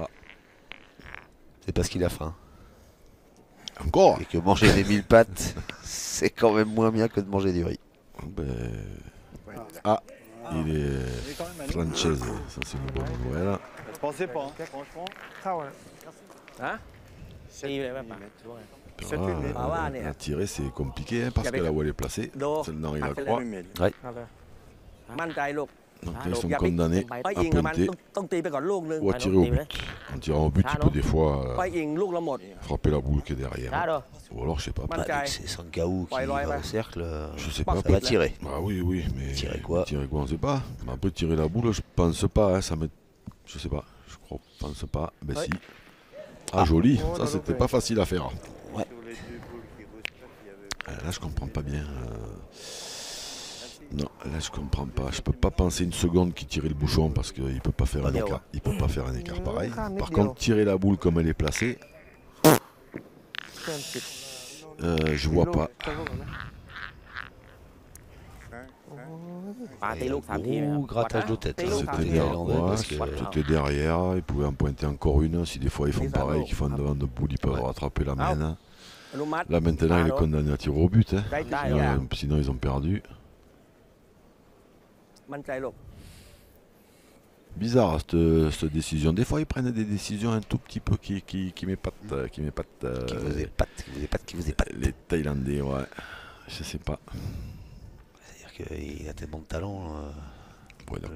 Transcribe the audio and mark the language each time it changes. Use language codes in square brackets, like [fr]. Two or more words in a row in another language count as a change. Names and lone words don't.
[fr] C'est parce qu'il a faim. Encore Et que manger des 1000 pattes, c'est quand même moins bien que de manger du riz. Ben, Ah, il est il est quand même allé. Frances, ça c'est une bonne nouvelle. Je pensais pas, hein, franchement. [th] เข้านะ ฮะตีไปเลยป่ะ [fr] La tirer c'est compliqué hein, parce que là où elle est placée, c'est dans la croix. [th] เอาเลย มั่นใจลูก [fr] Donc là, ils sont condamnés [th] ไป [fr] à [th] ยิงกับมัน [fr] pointer [th] ต้องตีไปก่อนลูกนึง [fr] ou à tirer au but. En tirant au but, il peut des fois [th] ไปยิงลูกละหมด [fr] frapper la boule qui est [th] ได้ [fr] derrière. [th] เด้อ [fr] Ou alors, je sais pas. Man- Bah, vu que c'est Sangaou qui Ouais, ouais, va ouais. au cercle, Je sais Pas pas. on va tirer. Bah oui, oui, mais Tirer quoi on sait pas. Mais après, tirer la boule, je pense pas. Hein, ça me... Je sais pas. Je crois, pense pas. Ben Ouais. si. Ah, joli. Oh, Ça, là, c'était là. pas facile à faire. Sur les deux boules qui reçoivent, il y avait Là, je comprends pas bien. Non, là, je comprends pas. Je peux pas penser une seconde qu'il tirait le bouchon parce qu'il peut pas faire Pas un dire, écart. Il peut pas faire un écart pareil. Ah, mais Par Dio. contre, tirer la boule comme elle est placée, [th] เพื่อนติด [fr] je vois pas. [th] เพื่อนพวกนั้นนะ ปาตีลูก3ทีไหมครับ [fr] Ouh, grattage de tête. [th] ตีลูก [fr] C'était [th] 3 ที [fr] C'était bien. derrière, parce ouais, que- c'était derrière. Ils pouvaient en pointer encore une. Si des fois ils font Les pareil, anneaux. qu'ils font devant de boule, ils peuvent Ouais. rattraper la Ah. main. Hein. [th] อนุมัติ [fr] Là maintenant, il est condamné à tirer au but. Hein. [th] ได้ได้ [fr] Sinon, ils ont perdu. [th] มั่นใจลูก [fr] Bizarre cette décision. Des fois, ils prennent des décisions un tout petit peu qui m'épatent. Qui vous épate, qui vous épate, qui vous épate. Les Thaïlandais, ouais. Je sais pas. C'est-à-dire qu'il a tellement de talent, Ouais, d'accord,